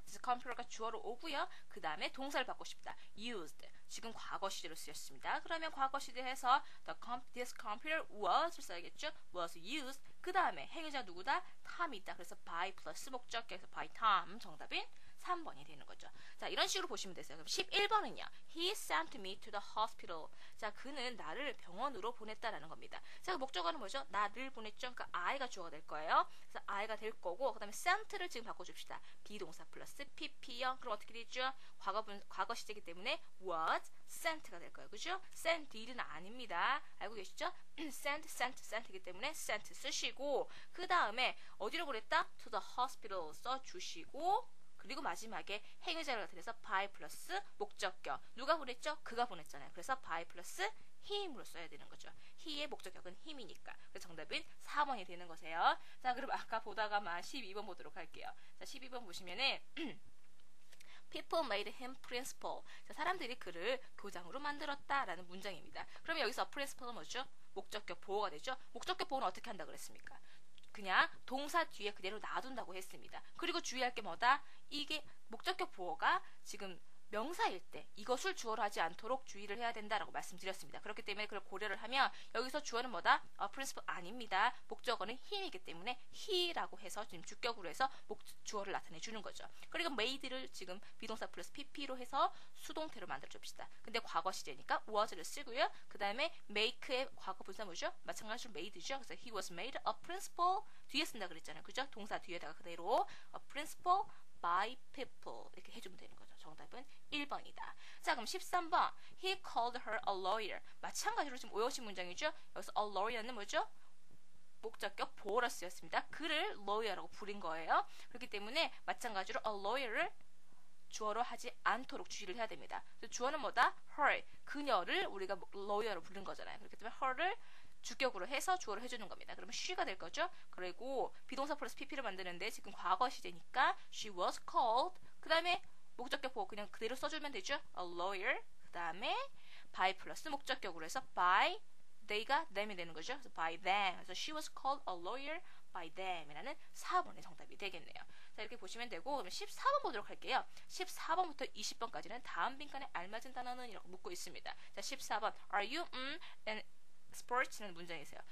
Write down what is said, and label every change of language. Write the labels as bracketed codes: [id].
[ko] this computer가 주어로 오고요. 그 다음에 동사를 바꾸고 싶다. [en] used. [ko] 지금 과거 시제로 쓰였습니다. 그러면 과거 시제에서 this computer was를 써야겠죠. [en] was used. [ko] 그 다음에 행위자 누구다? 탐이 있다. 그래서 by 플러스 목적격에서 by Tom. 정답인 3번이 되는 거죠. 자, 이런 식으로 보시면 되세요. 그럼 11번은요. [en] He sent me to the hospital. [ko] 자, 그는 나를 병원으로 보냈다라는 겁니다. 자, 그 목적어는 뭐죠? 나를 보냈죠. 그러니까 I가 주어가 될 거예요. 그래서 I가 될 거고, 그 다음에 sent를 지금 바꿔줍시다. 비동사 플러스 PP형. 그럼 어떻게 되죠? 과거 시제이기 때문에 was sent가 될 거예요. 그죠? sent did는 아닙니다. 알고 계시죠? sent이기 때문에 sent 쓰시고, 그 다음에 어디로 보냈다? [en] to the hospital [ko] 써주시고, 그리고 마지막에 행위자를 나타내서 by 플러스 목적격. 누가 보냈죠? 그가 보냈잖아요. 그래서 by 플러스 him으로 써야 되는 거죠. he의 목적격은 him이니까. 그래서 정답은 4번이 되는 거세요. 자, 그럼 아까 보다가만 12번 보도록 할게요. 자, 12번 보시면은 [en] People made him principal. [ko] 자, 사람들이 그를 교장으로 만들었다라는 문장입니다. 그러면 여기서 principal은 뭐죠? 목적격 보호가 되죠. 목적격 보호는 어떻게 한다 그랬습니까? 그냥 동사 뒤에 그대로 놔둔다고 했습니다. 그리고 주의할 게 뭐다? 이게 목적격 보호가 지금 명사일 때 이것을 주어로 하지 않도록 주의를 해야 된다라고 말씀드렸습니다. 그렇기 때문에 그걸 고려를 하면 여기서 주어는 뭐다? principal 아닙니다. 목적어는 him이기 때문에 he라고 해서 지금 주격으로 해서 주어를 나타내 주는 거죠. 그리고 made를 지금 비동사 플러스 pp로 해서 수동태로 만들어 줍시다. 근데 과거 시제니까 was를 쓰고요. 그 다음에 make의 과거 분사 뭐죠? 마찬가지로 made죠. 그래서 [en] he was made a principal [ko] 뒤에 쓴다 그랬잖아요. 그죠? 동사 뒤에다가 그대로 [en] a principal by people [ko] 이렇게 해주면 되는 거죠. 정답은 1번이다. 자, 그럼 13번. [en] He called her a lawyer. [ko] 마찬가지로 지금 오형식 문장이죠. 여기서 a lawyer는 뭐죠? 목적격 보호라 쓰였습니다. 그를 lawyer라고 부른 거예요. 그렇기 때문에 마찬가지로 a lawyer를 주어로 하지 않도록 주의를 해야 됩니다. 주어는 뭐다? her. 그녀를 우리가 lawyer로 부른 거잖아요. 그렇기 때문에 her를 주격으로 해서 주어를 해주는 겁니다. 그러면 she가 될 거죠. 그리고 비동사 플러스 pp를 만드는데 지금 과거 시제니까 [en] she was called. [ko] 그 다음에 목적격 보고 그냥 그대로 써주면 되죠. [en] a lawyer. [ko] 그 다음에 by 플러스 목적격으로 해서 by they가 them이 되는 거죠. 그래서 [en] by them. [ko] 그래서 [en] she was called a lawyer by them [ko] 이라는 4번의 정답이 되겠네요. 자, 이렇게 보시면 되고 그럼 14번 보도록 할게요. 14번부터 20번까지는 다음 빈칸에 알맞은 단어는 이라고 묻고 있습니다. 자, 14번 [en] Are you and sports [ko] 라는 문장이세요.